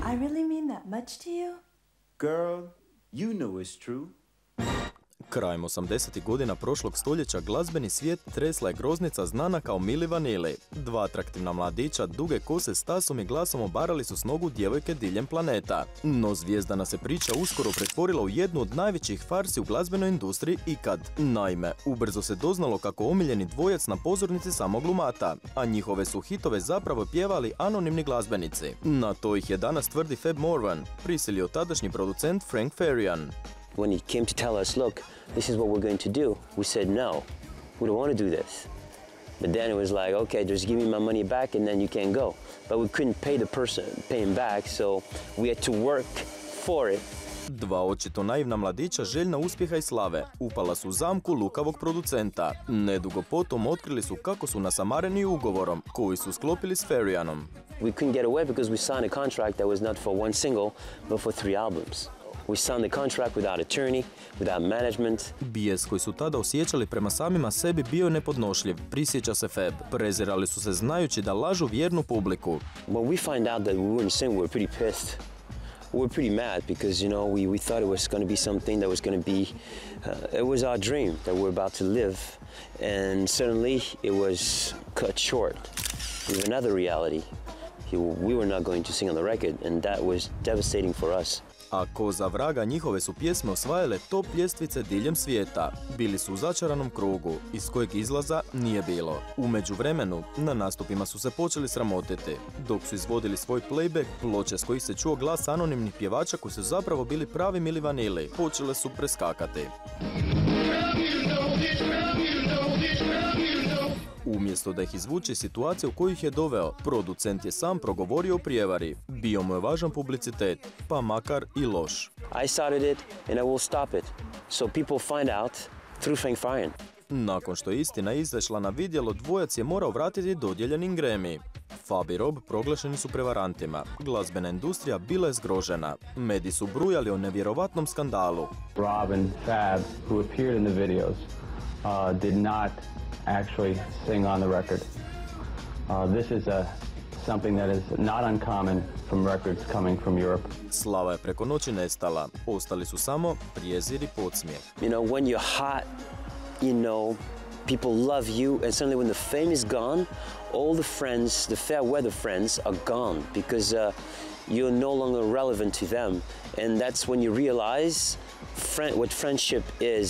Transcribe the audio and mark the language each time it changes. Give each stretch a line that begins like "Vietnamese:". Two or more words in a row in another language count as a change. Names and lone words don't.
English: I really mean that much to you? Girl, you know it's true.
Croatian: Krajem 80. godina prošlog stoljeća glazbeni svijet tresla je groznica znana kao Milli Vanilli. Dva atraktivna mladića, duge kose s tasom i glasom obarali su s nogu djevojke diljem planeta. No zvijezdana se priča uskoro pretvorila u jednu od najvećih farsi u glazbenoj industriji ikad. Naime, ubrzo se doznalo kako omiljeni dvojac na pozornici samo glumata, a njihove su hitove zapravo pjevali anonimni glazbenici. Na to ih je danas, tvrdi Fab Morvan, prisilio tadašnji producent Frank Farian.
English: When he came to tell us, look, this is what we're going to do, we said no, we don't want to do this. But then it was like, okay, just give me my money back and then you can go. But we couldn't pay him back, so we had to work for it.
Croatian: Dva očito naivna mladića željna uspjeha i slave upala su u zamku lukavog producenta. Nedugo potom otkrili su kako su nasamareni ugovorom koji su sklopili s Farianom.
English: We couldn't get away because we signed a contract that was not for one single, but for 3 albums. We signed the contract without attorney, without management.
Croatian: Bijes koji su tada osjećali prema samima sebi bio je nepodnošljiv, prisjeća se Fab. Prezirali su se znajući da lažu vjernu publiku.
English: When we find out that we wouldn't sing, we were pretty pissed. We were pretty mad because, you know, we thought it was going to be something that was going to be, it was our dream that we're about to live. And suddenly it was cut short with another reality. We were not going to sing on the record, and that was devastating for us.
Croatian: A ko za vraga njihove su pjesme osvajale top ljestvice diljem svijeta. Bili su u začaranom krugu, iz kojeg izlaza nije bilo. U međuvremenu, na nastupima su se počeli sramotiti. Dok su izvodili svoj playback, ploče s kojih se čuo glas anonimnih pjevača koji su zapravo bili pravi Milli Vanilli, počele su preskakati. Umjesto da ih izvuče situacija u koju ih je doveo, producent je sam progovorio o prijevari. Bio mu je važan publicitet, pa makar i loš.
English: I started it and I will stop it. So people find out through Frank Farian.
Croatian: Nakon što je istina izašla na vidjelo, dvojac je morao vratiti dodijeljeni Grammy. Fab i Rob proglašeni su prevarantima. Glazbena industrija bila je zgrožena. Mediji su brujali o nevjerovatnom skandalu.
English: Rob and Fab, who appeared in the videos, did not actually sing on the record. This is something that is not uncommon from records coming from Europe.
Croatian: Slava je preko noći nestala. Ostali su samo prijezir i podsmijeh.
English: You know, when you're hot, you know, people love you, and suddenly when the fame is gone, all the friends, the fair weather friends, are gone because you're no longer relevant to them. And that's when you realize what friendship is.